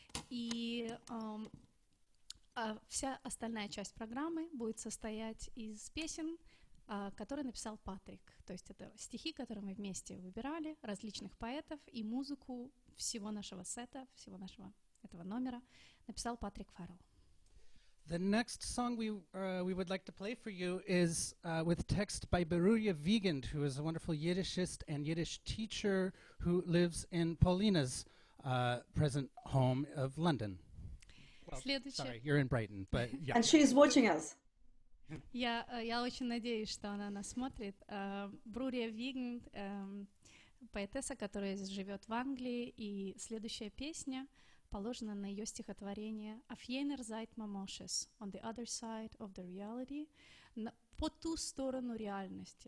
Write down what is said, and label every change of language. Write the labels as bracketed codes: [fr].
[ru] И вся остальная часть программы будет состоять из песен, которые написал Патрик. То есть это стихи, которые мы вместе выбирали, различных поэтов, и музыку всего нашего сета, всего нашего этого номера написал Патрик Фаррелл. [en] The next song we would like to play for you is with text by Beruria Wiegand, who is a wonderful Yiddishist and Yiddish teacher who lives in Paulina's present home of London. Well, sorry, you're in Brighton, but yeah. And she's watching us. [ru] Я очень надеюсь, что она нас смотрит. Брурия Виганд, поэтесса, которая живет в Англии, и следующая песня положена на ее стихотворение «Auf jener Seite Mamoshes», [en] «On the other side of the reality», [ru] по ту сторону реальности.